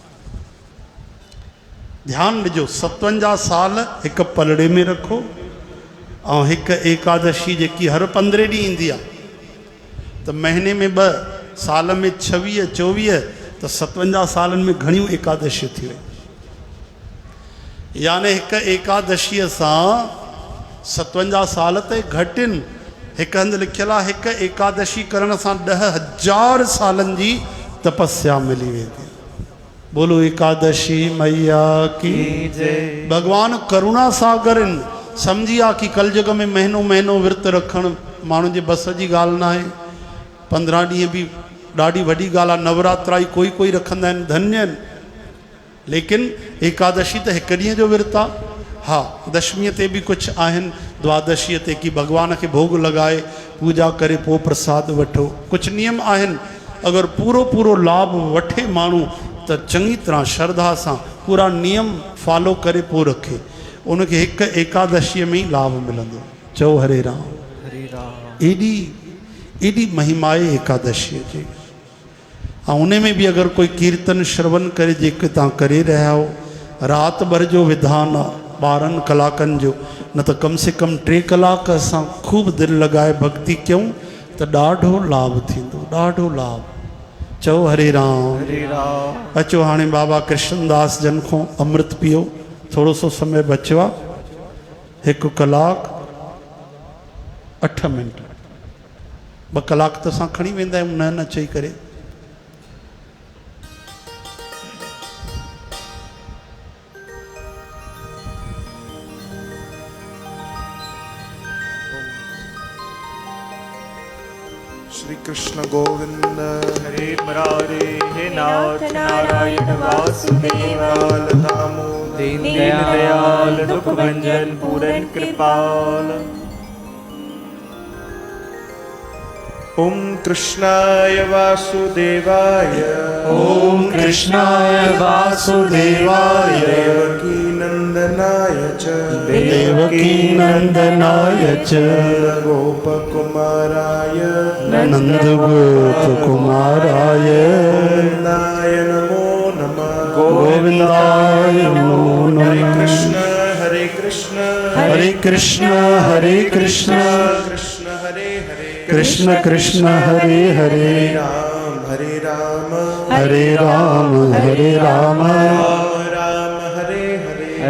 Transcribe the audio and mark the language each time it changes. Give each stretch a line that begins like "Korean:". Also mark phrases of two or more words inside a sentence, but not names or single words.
Sindhi: ध्यानु ॾिजो, 57 साल हिकु पलड़े में रखो ऐं हिकु एकादशी जेकी हर 15 ॾींहुं ईंदी आहे, त महीने में 2 साल में 26 24, त 57 सालनि में घणियूं एकादशियूं थी वई। यानी हिकु एकादशीअ सां 57 साल त घटि आहिनि, एक हंधि लिखियल आहे हिकु एकादशी करण सां 10,000 सालनि जी तपस्या मिली वेंदी।
Hindi: बोलो एकादशी मैया की जय।
Sindhi: भगवान करुणा सागर आहिनि। सम्झी आ कि कलयुग में महीनो महीनो विर्त रखणु माण्हू जे बस जी ॻाल्हि न आहे। 15 ॾींहं बि ॾाढी वॾी ॻाल्हि आहे। नवरात्रा ई कोई रखंदा आहिनि, धन्य आहिनि। लेकिन एकादशी त हिकु ॾींहं जो विर्त आहे। हा, दशमीअ ते बि कुझु आहिनि, द्वादशीअ ते कि भॻवान खे भोग लॻाए पूजा करे पोइ प्रसाद वठो। कुझु नियम आहिनि। अगरि पूरो लाभ वठे माण्हू त चङी तरह श्रद्धा सां पूरा नियम फॉलो करे पोइ रखे, उनखे हिकु एकादशीअ में ई लाभ मिलंदो। चओ हरे राम। हरे राम। एॾी महिमा आहे एकादशीअ जी। ऐं उन में बि अगरि कोई कीर्तन श्रवण करे जेके तव्हां करे रहिया हो, राति भर जो विधान आहे 12 कलाकनि जो, न त
Hindi: कम से कम
Sindhi: 3 कलाक असां ख़ूब दिलि लॻाए भक्ति कयूं त ॾाढो लाभ थींदो, ॾाढो लाभ। चओ हरे राम। हरे राम। अचो हाणे बाबा कृष्णदास जन खां अमृत पियो। थोरो सो समय बचियो आहे। 1 कलाक 8 मिंट। 2 कलाक त असां खणी वेंदा आहियूं न चई करे।
Sanskrit: श्री कृष्ण गोविंद हरे मुरारे हे नाथ नारायण वासुदेव लाल दामोदर दीन दयाल दुख भंजन पूरन कृपाल। ओम कृष्णाय वासुदेवाय ओम कृष्णाय वासुदेवाय देवकी नंदनाय च देवकी नंदनाय च गोपकुमाराय नंद गोप कुमाराय गोविंदाय नमो नमः। गोविंदाय नमो हरे नमः। कृष्ण हरे कृष्ण हरे कृष्ण हरे कृष्ण कृष्ण हरे हरे कृष्ण कृष्ण हरे हरे हरे राम हरे राम हरे राम राम हरे हरे